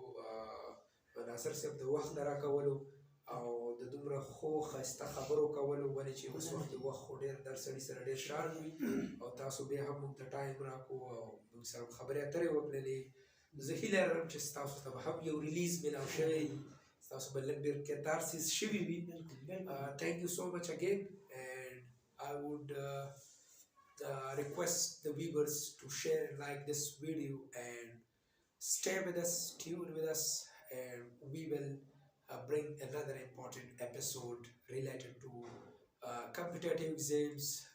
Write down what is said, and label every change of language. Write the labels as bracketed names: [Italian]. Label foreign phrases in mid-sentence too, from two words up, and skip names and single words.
[Pashto] ناصر صاحب د وخت نه راکولو او د دومره ښو ښایسته خبرو کولو ولې چې اوس وخت وخت خو ډېر در سړي سره ډېر شارټ وي او تاسو بیا هم موږ ته ټایم راکړو او موږ سره خبرې اترې وکړلې زه هیله لرم چې ستاسو ته به هم یو ریلیز میلاو شوی وي ستاسو به لږ ډېر کتارسیس شوي وي [English] thank you so much again and I would request the viewers to share and like this video and stay with us, tune with us, and we will bring another important episode related to competitive exams related to life.